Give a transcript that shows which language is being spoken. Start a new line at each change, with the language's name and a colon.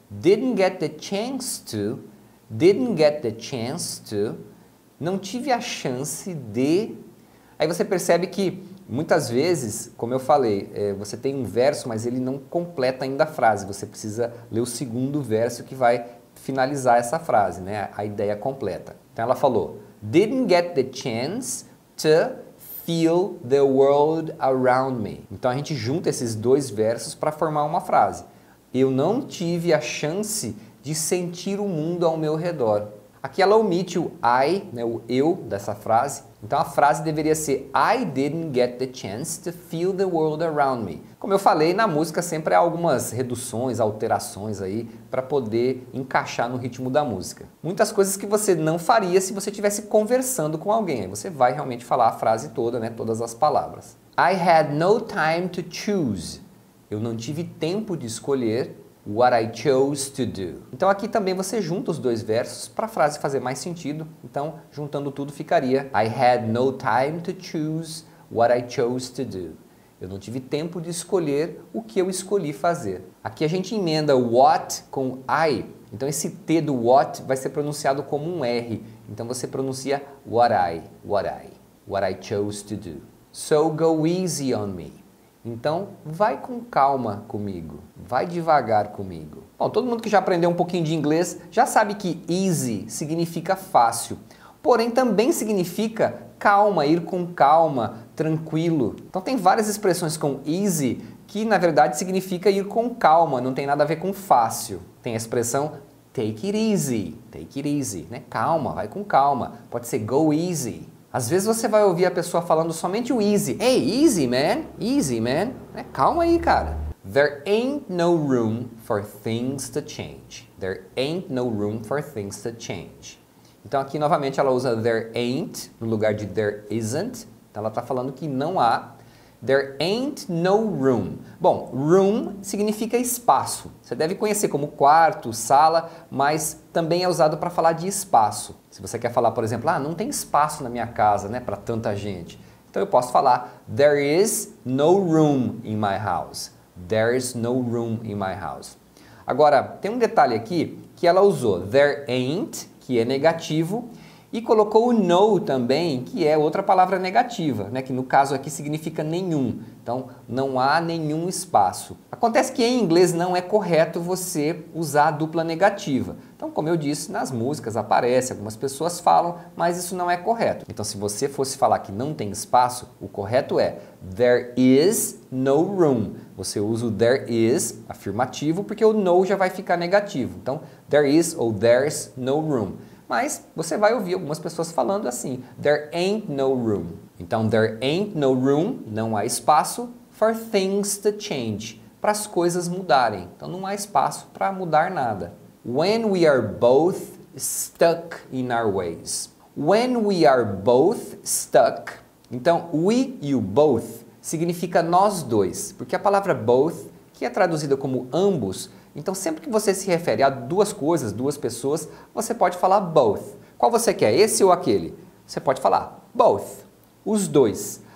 English: Didn't get the chance to. Didn't get the chance to.
Portuguese: Não tive a chance de. Aí você percebe que muitas vezes, como eu falei, você tem um verso, mas ele não completa ainda a frase. Você precisa ler o segundo verso que vai finalizar essa frase, né? A ideia completa. Então ela falou:
English: Didn't get the chance to feel the world around me.
Portuguese: Então a gente junta esses dois versos para formar uma frase. Eu não tive a chance de sentir o mundo ao meu redor. Aqui ela omite o I, né, o eu dessa frase. Então a frase deveria ser
English: I didn't get the chance to feel the world around me.
Portuguese: Como eu falei, na música sempre há algumas reduções, alterações aí para poder encaixar no ritmo da música. Muitas coisas que você não faria se você estivesse conversando com alguém. Aí você vai realmente falar a frase toda, né, todas as palavras.
English: I had no time to choose.
Portuguese: Eu não tive tempo de escolher
English: what I chose to do.
Portuguese: Então aqui também você junta os dois versos para a frase fazer mais sentido. Então, juntando tudo ficaria
English: I had no time to choose what I chose to do.
Portuguese: Eu não tive tempo de escolher o que eu escolhi fazer. Aqui a gente emenda o what com I. Então esse T do what vai ser pronunciado como um R. Então você pronuncia
English: what I chose to do. So go easy on me.
Portuguese: Então, vai com calma comigo, vai devagar comigo. Bom, todo mundo que já aprendeu um pouquinho de inglês já sabe que easy significa fácil, porém também significa calma, ir com calma, tranquilo. Então tem várias expressões com easy que na verdade significa ir com calma, não tem nada a ver com fácil. Tem a expressão take it easy, né? Calma, vai com calma. Pode ser go easy. Às vezes você vai ouvir a pessoa falando somente o easy.
English: Hey, easy man.
Portuguese: Calma aí, cara.
English: There ain't no room for things to change. There ain't no room for things to change.
Portuguese: Então aqui novamente ela usa there ain't no lugar de there isn't. Então ela está falando que não há.
English: There ain't no room.
Portuguese: Bom, room significa espaço. Você deve conhecer como quarto, sala, mas também é usado para falar de espaço. Se você quer falar, por exemplo, não tem espaço na minha casa, né, para tanta gente. Então eu posso falar
English: there is no room in my house. There is no room in my house.
Portuguese: Agora, tem um detalhe aqui que ela usou there ain't, que é negativo, e colocou o no também, que é outra palavra negativa, né? Que no caso aqui significa nenhum. Então, não há nenhum espaço. Acontece que em inglês não é correto você usar a dupla negativa. Então, como eu disse, nas músicas aparece, algumas pessoas falam, mas isso não é correto. Então, se você fosse falar que não tem espaço, o correto é
English: there is no room.
Portuguese: Você usa o there is, afirmativo, porque o no já vai ficar negativo. Então, there is ou there's no room. Mas você vai ouvir algumas pessoas falando assim,
English: there ain't no room.
Portuguese: Então,
English: there ain't no room,
Portuguese: não há espaço,
English: for things to change,
Portuguese: para as coisas mudarem. Então, não há espaço para mudar nada.
English: When we are both stuck in our ways. When we are both stuck.
Portuguese: Então, we e o both significa nós dois, porque a palavra both, que é traduzida como ambos, então sempre que você se refere a duas coisas, duas pessoas, você pode falar both. Qual você quer, esse ou aquele? Você pode falar both, os dois.